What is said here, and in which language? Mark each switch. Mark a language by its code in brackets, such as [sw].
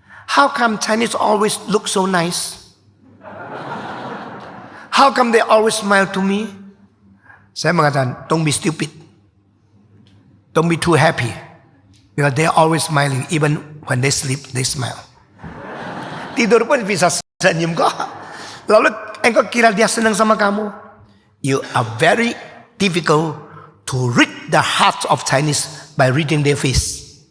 [en] How come Chinese always look so nice? How come they always smile to me?" [id] Saya mengatakan, [en] "Don't be stupid. Don't be too happy. Because they are always smiling. Even when they sleep, they smile. [id] Tidur pun bisa senyum kok. Lalu engkau kira dia senang sama kamu? [en] You are very difficult to read the hearts of Chinese by reading their face.